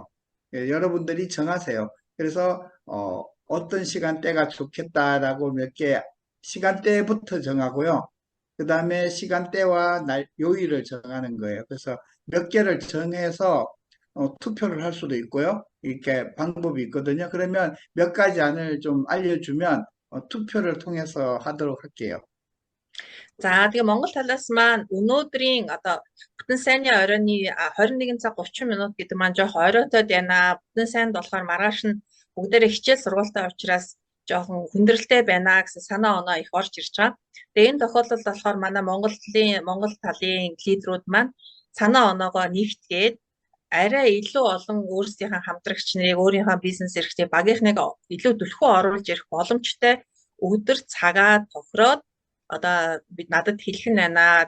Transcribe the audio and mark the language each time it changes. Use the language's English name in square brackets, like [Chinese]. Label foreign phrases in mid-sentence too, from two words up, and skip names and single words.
[Korean] 예, 여러분들이 정하세요. 그래서 어떤 시간대가 좋겠다라고 몇 개 시간대부터 정하고요. 그 다음에 시간대와 요일을 정하는 거예요. 그래서 몇 개를 정해서 투표를 할 수도 있고요. 이렇게 방법이 있거든요. 그러면 몇 가지 안을 좀 알려주면 투표를 통해서 하도록 할게요. [Mongolian] За тэгээ Монгол талаас маань өнөөдрийн одоо бүтэн сайнны оройны 21 цаг 30 минут гэдэг маань жоохон оройтоод байна. Бүтэн сайнд болохоор маргааш нь бүгдээрээ хичээл сургуультай учраас жоохон хүндрэлтэй байна гэсэн санаа оноо их орж ирж байгаа. Тэгээ энэ тохиолдолд болохоор манай Монгол талын лидерүүд маань санаа оноогоо нэгтгээд арай илүү олон өөрсдийнхээ хамтрагч нарыг өөрийнхөө бизнес эрхтээ багийнхныг илүү түлхүү оруулж ирэх боломжтой өдөр цагаа тохироод одоо бид надад хэлэх нь байна.